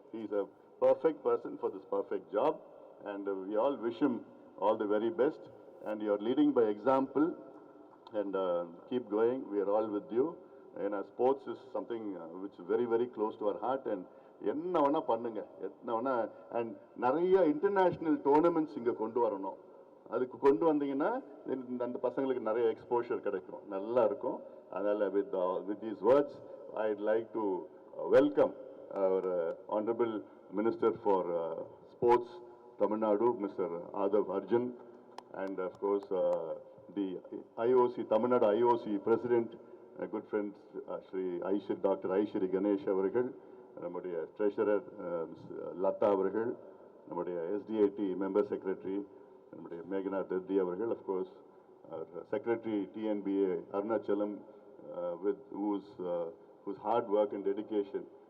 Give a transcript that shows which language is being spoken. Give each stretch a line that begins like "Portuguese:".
English: He is a perfect person for this perfect job, and we all wish him all the very best, and you are leading by example, and keep going. We are all with you. And sports is something which is very, very close to our heart, and
Tamil: என்ன வேணா பண்ணுங்க, என்ன வேணா. And நிறைய international tournaments இங்கே கொண்டு வரணும். அதுக்கு கொண்டு வந்தீங்கன்னா அந்த பசங்களுக்கு நிறைய எக்ஸ்போஷர் கிடைக்கும், நல்லா இருக்கும்.
English: அதனால் with these words I'd like to welcome our honorable minister for sports Tamil Nadu, Mr. Adav Arjun, and of course the IOC Tamil Nadu IOC president, good friend Shri Dr.
Tamil: Aishri Ganesh அவர்கள், நம்முடைய treasurer Latha அவர்கள், நம்முடைய SDAT member secretary நம்முடைய மேகநாத் ரெட்டி அவர்கள், of course secretary TNBA Arunachalam,
English: with whose hard work and dedication.